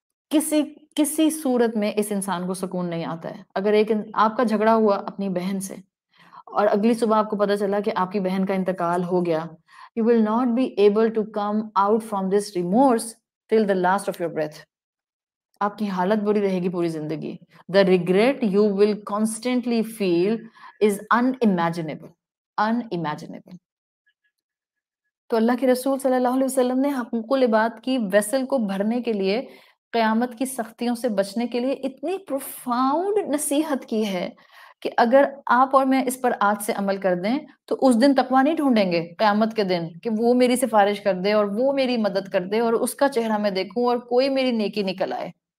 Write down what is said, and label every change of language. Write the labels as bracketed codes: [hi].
[ur] کسی صورت میں اس انسان کو سکون نہیں آتا ہے. اگر آپ کا جھگڑا ہوا اپنی بہن سے اور اگلی صبح آپ کو پتا چلا کہ آپ کی بہن کا انتقال ہو گیا، [en] you will not be able to come out from this remorse till the last of your breath. [ur] آپ کی حالت بری رہے گی پوری زندگی. [en] The regret you will constantly feel is unimaginable. [ur] تو اللہ کے رسول صلی اللہ علیہ وسلم نے حقوق العباد کی ویسل کو بھرنے کے لیے، قیامت کی سختیوں سے بچنے کے لیے اتنی پروفاؤنڈ نصیحت کی ہے کہ اگر آپ اور میں اس پر آج سے عمل کر دیں تو اس دن تقویٰ نہیں ڈھونڈیں گے قیامت کے دن کہ وہ میری سفارش کر دے اور وہ میری مدد کر دے اور اس کا چہرہ میں دیکھوں اور کوئی میری نیکی نکل آئے.